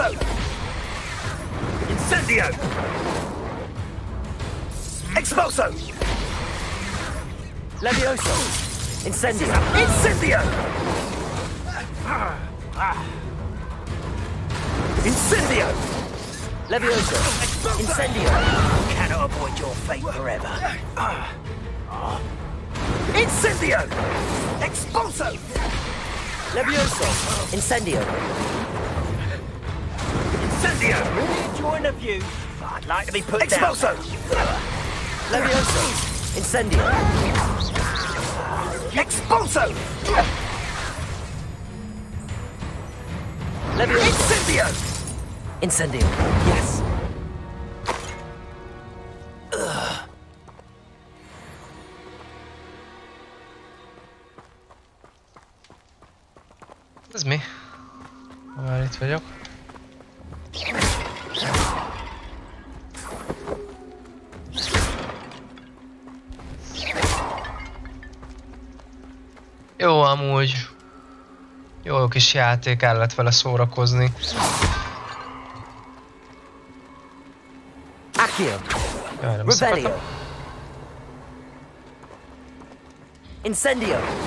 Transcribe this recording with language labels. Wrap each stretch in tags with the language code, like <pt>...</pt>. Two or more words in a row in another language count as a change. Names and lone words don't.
<en>Incendio! Expulso! Levioso! Incendio! Incendio! Incendio! Levioso! Incendio! Cannot avoid your fate forever. Incendio! Expulso! Levioso! Incendio! Incendio! Really enjoying the view. I'd like to be put Expulso! down. Levioso! Incendio! Expulso! Levioso! Incendio! Incendio! Yes!</en> <hu>Ez mi? Már itt vagyok. Jó, amúgy. Jó kis játék, el lehet vele szórakozni. Accio! Jaj, nem Revelio! szakadtam. Incendio!</hu>